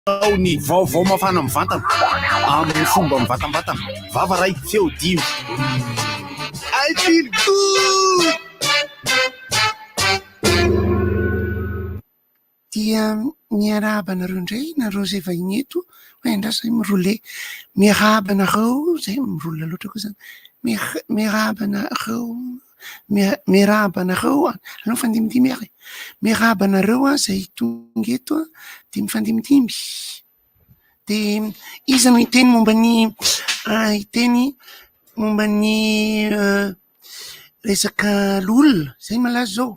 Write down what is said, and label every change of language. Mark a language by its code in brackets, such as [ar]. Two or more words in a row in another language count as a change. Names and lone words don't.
[mg] ao ny vaovao mafana mivantana amin'ny fomba mivatambatana vava ray feo dimy [en] I feel good. [mg] Dia miarahaba anareo indray nareo zay vahiny eto hoe andrasa mirole miarahaba anareo zay mirola loatra koa zany miarahaba anareo miarahaba anareo aleo mifandimidimy ary miarahaba anareo zay tonga eto de mifandimidimy de izy no iteny momba ny resaka lolona zay malaza zao.